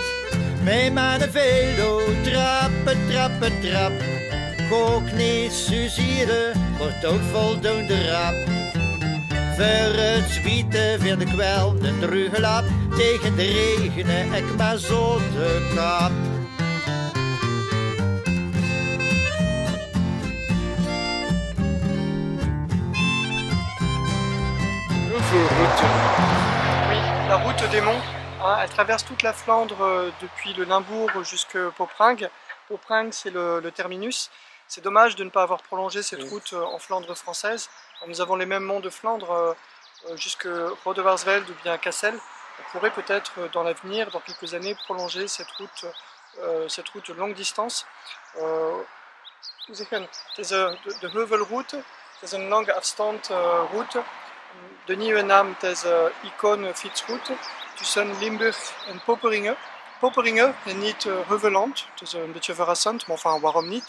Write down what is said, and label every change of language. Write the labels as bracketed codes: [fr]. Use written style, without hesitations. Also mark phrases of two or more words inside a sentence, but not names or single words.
[nl] Met mijn velo, trappen, trappen, trap. Ook niet suzieren, wordt ook voldoende rap. Voor het zwieten vind ik wel een druge lap. Tegen de regen, ik maar zotte kap. [fr] Oui, la route des monts, elle traverse toute la Flandre depuis le Limbourg jusqu'à Popringue. Popringue, c'est le terminus. C'est dommage de ne pas avoir prolongé cette route en Flandre française. Nous avons les mêmes monts de Flandre jusqu'à Rodewarsveld ou bien Cassel. On pourrait peut-être dans l'avenir, dans quelques années, prolonger cette route de longue distance. [nl] Het is de heuvelroute, het is een lange afstand route. De nieuwe naam is Icon fietsroute tussen Limburg en Poperinge. Poperinge is niet Heuveland, het is een beetje verrassend, maar enfin, waarom niet?